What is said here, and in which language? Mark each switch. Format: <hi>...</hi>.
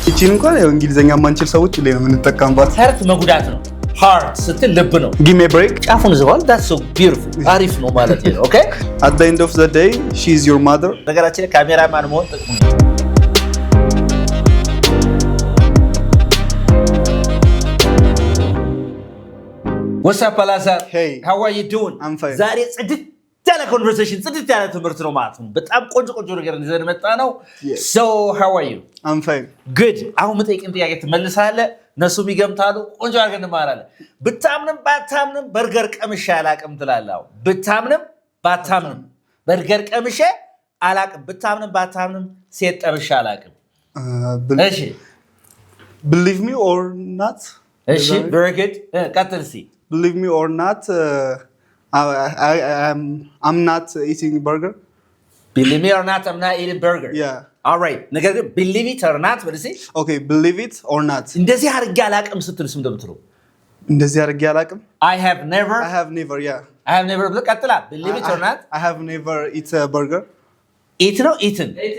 <am>እቺን እንኳን ያው እንግሊዘኛ ማንችል ሰዎች ላይ ነው የምንጠቀምባት። ሀርት መጉዳት ነው። ሃርት ስትል ልብ ነው።</am> <en>ጊቭ ሚ ብሬክ</en> <am>ጫፉን ዝዋል</am> <en>that's so beautiful</en> <am>አሪፍ ነው ማለት ነው። ኦኬ</am> <en>at the end of the day she is your mother።</en> <am>ነገራችን ካሜራማን መሆን ጥቅሙ ነው።</am> <en>What's up Alazar? Hey. How are you doing? I'm fine.</en> <am>ዛሬ ጽድት ያለ ኮንቨርሴሽን ጽድት ያለ ትምህርት ነው ማለት ነው። በጣም ቆንጆ ነገር ይዘን መጣ ነው።</am> <en>So how are you? I'm fine. Good.</en> <am>አሁን መጠየቅን ጥያቄ ትመልሳለህ፣ እነሱም ይገምታሉ። ቆንጆ አድርገን እንማራለን። ብታምንም ባታምንም በርገር ቀምሼ አላቅም ትላለህ። ብታምንም ባታምንም በርገር ቀምሼ አላቅም። ብታምንም ባታምንም ሴት ጠብሼ አላቅም። እሺ</am> <en>believe me or not?</en> <am>እሺ</am> <en>very good.</en> <am>ቀጥል እስኪ</am> <en>believe me or not, I'm not eating burger. Believe me or not, I'm not eating burger. Yeah. All right.</en> <am>ነገር ግን</am> <en>believe it or not what is it? Okay, believe it or not.</en> <am>እንደዚህ አድርጌ አላቅም ስትልስ ምን እንደምትለው? እንደዚህ አድርጌ አላቅም?</am> <en>I have never, yeah. I have never</en> <am>ብለህ ቀጥላ</am> <en>believe it or not? I have never eat a burger. eat</en> <am>ነው</am> <en>eaten.</en>